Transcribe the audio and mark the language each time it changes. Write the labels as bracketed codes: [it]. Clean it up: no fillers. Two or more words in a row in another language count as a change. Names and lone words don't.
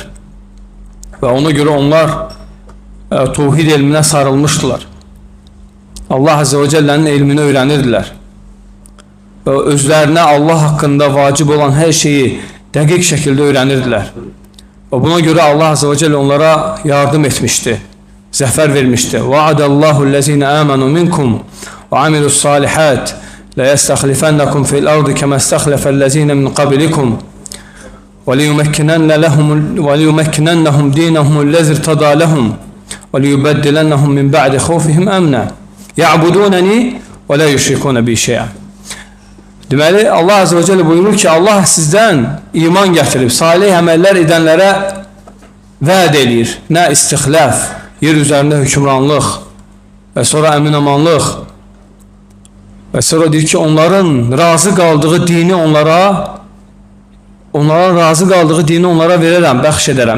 [az] Və ona görə onlar tevhid elminə sarılmışdılar. [ar] الله عز وجل'nin [az] elmini öyrənirdilər. Və özlərinə Allah haqqında vacib olan hər şeyi dəqiq şəkildə öyrənirdilər. Və buna görə [ar] الله عز وجل [az] onlara yardım etmişdi, zəfər vermişdi. [ar] وعد الله الذين آمنوا منكم وعملوا الصالحات ليستخلفنهم في الأرض كما استخلف الذين من قبلهم وليمكننهم دينهم الذي ارتضى لهم وليبدلنهم من بعد خوفهم أمنا يعبدونني ولا يشركون بي شيئا. [az] Deməli, [ar] الله عز وجل [az] buyurur ki, Allah sizdən iman gətirib, salih əməllər edənlərə vəd eləyir. Nə istixləf, yer üzərində hükümranlıq və sonra əmin-amanlıq və sonra deyir ki, onların razı qaldığı dini onlara verərəm, bəxş edərəm.